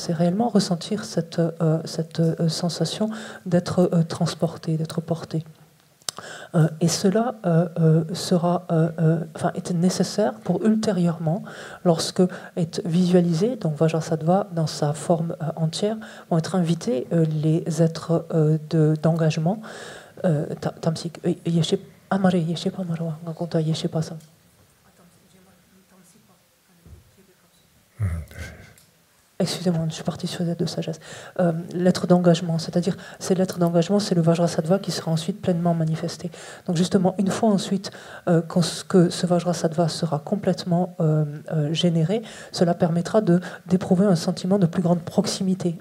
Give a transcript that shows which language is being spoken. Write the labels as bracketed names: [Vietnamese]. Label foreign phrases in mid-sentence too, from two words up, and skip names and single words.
[French] C'est réellement ressentir cette sensation d'être transporté, d'être porté. Et cela est nécessaire pour ultérieurement, lorsque est visualisé, donc Vajrasattva dans sa forme entière, vont être invités les êtres d'engagement. [Tibetan] Tamsik, yeshe amare yeshe pa marwa, ngakonta yeshe pa sam. [French] Excusez-moi, je suis partie sur les lettres de sagesse. Lettre d'engagement, c'est-à-dire ces lettres d'engagement, c'est le Vajrasattva qui sera ensuite pleinement manifesté. Donc justement, une fois ensuite que ce Vajrasattva sera complètement généré, cela permettra d'éprouver un sentiment de plus grande proximité.